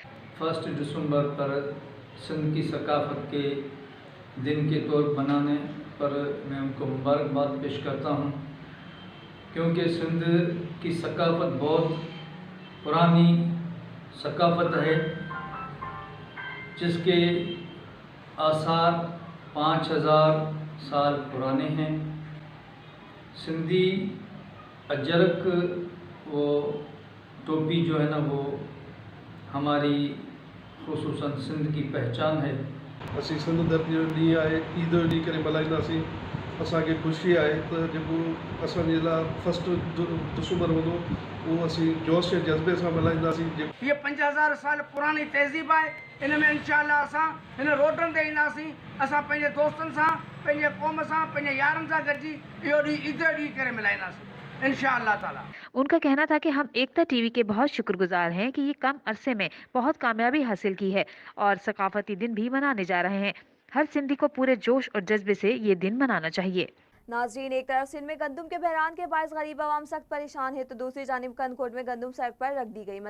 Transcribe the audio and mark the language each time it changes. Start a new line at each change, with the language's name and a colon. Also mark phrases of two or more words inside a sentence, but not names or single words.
Urdu: 1 دسمبر پر سندھ کی ثقافت کے دن کے طور منانے پر میں ان کو مبارکباد پیش کرتا ہوں، کیونکہ سندھ کی ثقافت بہت پرانی ثقافت ہے جس کے آثار 5000 سال پرانے ہیں. سندھی اجرک وہ ٹوپی جو ہے نا وہ ہماری خصوصاً سندھ کی پہچان ہے.
Sindhi: असीं सिंध धरती जो ॾींहुं आहे ईद जो ॾींहुं करे मल्हाईंदासीं। असांखे ख़ुशी आहे त जेको असांजे लाइ 1 दिसंबर हूंदो उहो असीं जोश ऐं जज़्बे सां मल्हाईंदासीं। ये 5000 साल पुरानी तहज़ीब आहे। इन में इंशाअल्लाह असां हिन रोडनि ते ईंदासीं, असां पंहिंजे दोस्तनि सां, पंहिंजे क़ौम सां, पंहिंजे यारनि सां गॾिजी इहो ॾींहुं ईद जो ॾींहुं करे मल्हाईंदासीं
Arabic: إن شاء الله تعالى.
Urdu: ان کا کہنا تھا کہ ہم ایکتا ٹی وی کے بہت شکرگزار ہیں کہ یہ کم عرصے میں بہت کامیابی حاصل کی ہے اور ثقافتی دن بھی منانے جا رہے ہیں. ہر سندھی کو پورے جوش اور جذبے سے یہ دن منانا چاہیے. ناظرین، ایک طرف سندھ میں گندم کے بحران کے باعث غریب عوام سخت پریشان ہے تو دوسری جانب کنکوٹ میں گندم سڑک پر رکھ دی گئی.